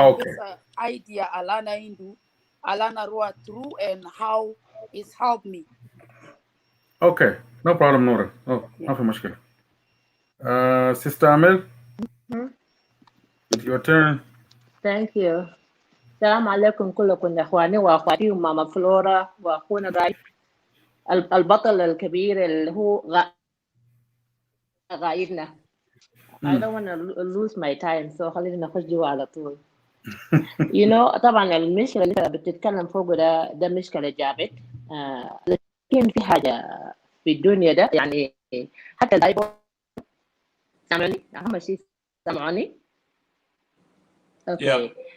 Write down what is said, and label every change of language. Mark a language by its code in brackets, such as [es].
[en] Okay. this idea Alana Indu, Alana Roa through and how it's helped me. Okay, no problem, Nora. Oh, nothing much. Sister Amel, it's your turn. Thank you. [ar] السلام عليكم كلكم يا اخواني واخواتي وماما فلورا واخونا راي البطل الكبير اللي هو غايبنا. [en] I don't want to lose my time, so [ar] خلينا نخش جوا على طول. [en] You know [ar] طبعا المشكلة اللي انت بتتكلم فوق ده مشكلة جابت، لكن في حاجة في الدنيا ده يعني حتى البايبل سامعني؟ أهم شيء سامعني؟ اوكي.